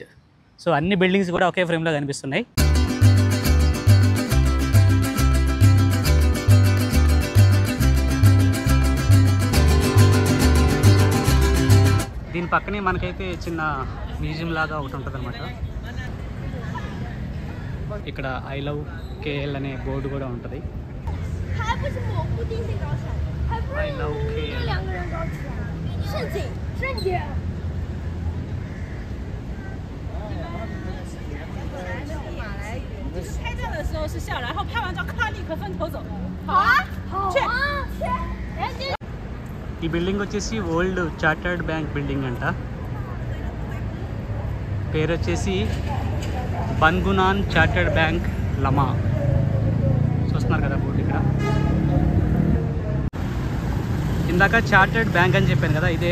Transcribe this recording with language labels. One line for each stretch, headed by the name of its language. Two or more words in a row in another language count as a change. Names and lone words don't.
Telugu: సో అన్ని బిల్డింగ్స్ కూడా ఒకే ఫ్రేమ్లో కనిపిస్తున్నాయి. దీని పక్కనే మనకైతే చిన్న మ్యూజియం లాగా ఒకటి ఉంటుంది అనమాట. ఇక్కడ
English: I love KL
Telugu: అనే బోర్డు కూడా ఉంటుంది.
English: I love KL.
Chinese: 2 个人搞起来，圣姐，圣姐。就是拍照的时候是笑，然后拍完照咔立刻分头走。好啊，好啊，去。哎，这
Telugu: ఈ బిల్డింగ్ వచ్చేసి
English: old chartered bank building
Telugu: అంట. పేరు వచ్చేసి బన్గునాన్ చార్టర్డ్ బ్యాంక్ లమా. చూస్తున్నారు కదా బోర్డు ఇక్కడ. ఇందాక చార్టర్డ్ బ్యాంక్ అని చెప్పాను కదా ఇదే.